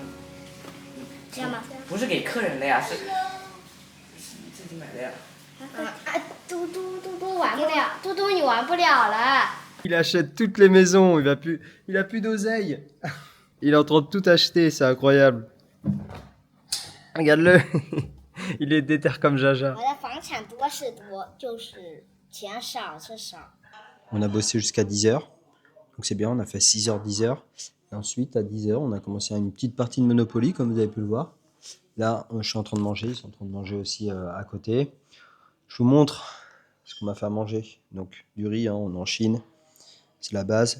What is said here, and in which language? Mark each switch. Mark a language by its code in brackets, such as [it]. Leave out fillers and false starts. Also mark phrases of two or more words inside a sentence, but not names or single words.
[zh] 这样吗？不是给客人的呀，是自己买的呀。嘟玩不了，嘟嘟你玩不了了。 [fr] Il achète toutes les maisons, il a plus d'oseille. Il est en train de tout acheter, c'est incroyable. Regarde-le, il est déter comme Jaja. [zh] 我的房产多是多，就是钱少是少。 [fr] On a bossé jusqu'à 10h, donc c'est bien, on a fait 6h, 10h. Et ensuite, à 10h, on a commencé une petite partie de Monopoly, comme vous avez pu le voir. Là, je suis en train de manger, ils sont en train de manger aussi à côté. Je vous montre ce qu'on m'a fait à manger. Donc, du riz, hein, on est en Chine, c'est la base.